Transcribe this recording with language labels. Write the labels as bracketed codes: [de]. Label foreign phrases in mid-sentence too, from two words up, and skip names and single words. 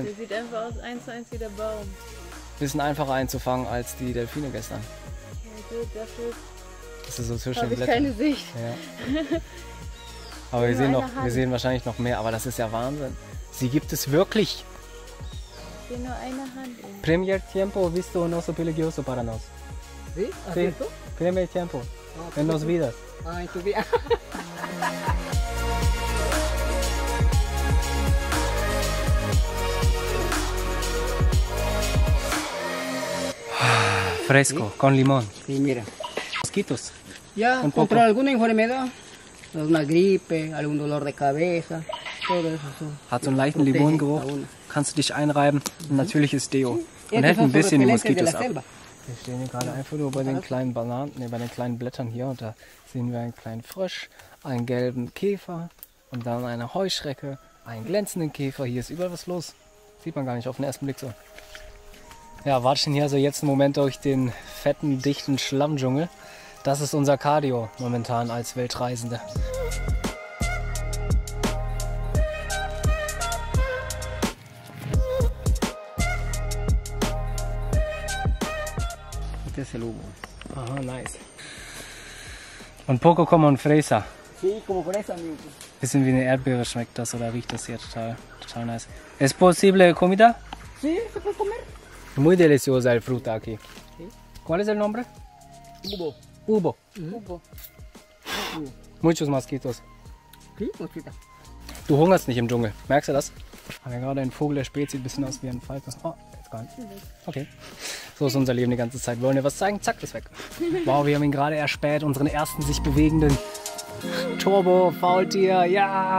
[de] Der sieht einfach aus 1:1 wie der Baum. Bisschen einfacher einzufangen als die Delfine gestern. Ja, gut, dafür Das ist so zwischen habe den ich Blättern. keine Sicht. Ja. Aber wir sehen wahrscheinlich noch mehr. Aber das ist ja Wahnsinn. Sie gibt es wirklich. Ich sehe nur eine Hand. [es] Primer tiempo visto no so peligroso para nos. ¿Sí? Sí, ¿Asiento? primer tiempo. En nos vidas. Ah, en tu vida. Fresco, con limón. Sí, mira. Mosquitos. Ya, Un contra poco. alguna enfermedad, una gripe, algún dolor de cabeza, todo eso. [de] Hat so einen leichten [es] protege [de] Limongeruch. [es] a uno. [de] Kannst du dich einreiben. Ein natürliches Deo. Und [es] Estos [de] hält [es] son [de] ein bisschen die [es] repelentes de la [de] Moskitos ab. [es] selva. [de] Wir stehen hier gerade einfach nur bei den kleinen Bananen, bei den kleinen Blättern hier und da sehen wir einen kleinen Frosch, einen gelben Käfer und dann eine Heuschrecke, einen glänzenden Käfer. Hier ist überall was los. Sieht man gar nicht auf den ersten Blick so. Ja, watschen hier also jetzt einen Moment durch den fetten, dichten Schlammdschungel. Das ist unser Cardio momentan als Weltreisende. [es] Este es el humo. Aha, nice. Und poco como un fresa. Sí, como fresa, amigo. [de] Bisschen wie eine Erdbeere schmeckt das oder riecht das hier total nice. [es] ¿Es posible comida? Sí, se puede comer. Muy deliciosa el fruta aquí. ¿Cuál es el nombre? Humo. Ubo. Ubo. Muchos mosquitos. Sí, mosquita. [de] Du hungerst nicht im Dschungel. Merkst du das? Haben wir gerade einen Vogel, der spät, sieht ein bisschen aus wie ein Falke. Oh, jetzt gar nicht. Okay. So ist unser Leben die ganze Zeit. Wollen wir was zeigen? Zack, ist weg. Wow, wir haben ihn gerade erspäht. Unseren ersten sich bewegenden Turbo-Faultier. Ja!